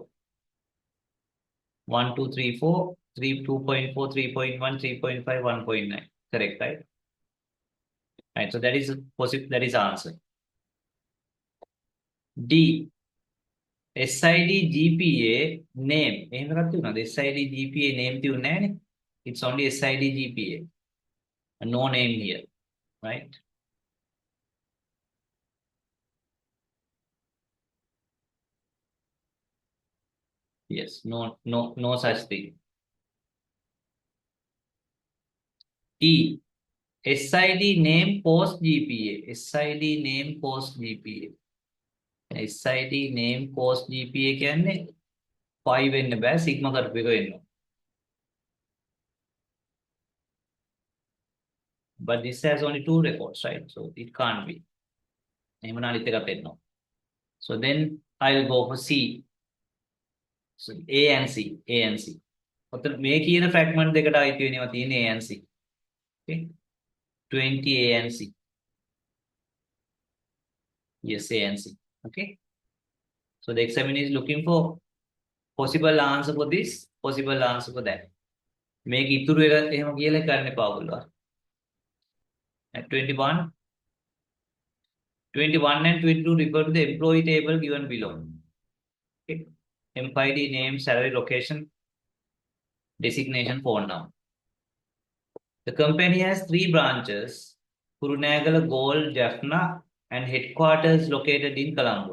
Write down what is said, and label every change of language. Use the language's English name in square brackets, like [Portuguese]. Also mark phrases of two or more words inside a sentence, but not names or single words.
[English] 1, 2, 3, 4, 3, 2.4, 3.1, 3.5, 1.9. Correct, right? Right. So that is possible. That is the answer. D. SID GPA name. [Sinhala] එහෙම එකක් තියුණාද? [English] SID GPA name [Sinhala] තියුනේ නැහැනේ. [English] It's only SID GPA. No name here, right? Yes, no such thing. E. SID name post GPA. SID name post GPA. SID name post GPA [Sinhala] කියන්නේ 5 වෙන්න බෑ සිග්මා කරපු එක වෙන්න. [English] But this has only 2 records, right? So it can't be. So then I'll go for C. So A and C. A and C. [Sinhala] මේ කියන fragment දෙකට අයිති වෙනවා තියෙන [English] A and C. Okay. 20 A and C. Yes, A and C. Okay. So the examiner is looking for possible answer for this, possible answer for that. [Sinhala] මේක ඉතුරු වෙලා එහෙම කියලා කරන්න එපා ඔයගොල්ලෝ. [English] At 21 and 22 refer to the employee table given below. Okay. MID name, salary, location, designation, phone number. The company has 3 branches, Kurunegala, Gold, Jaffna, and headquarters located in Colombo.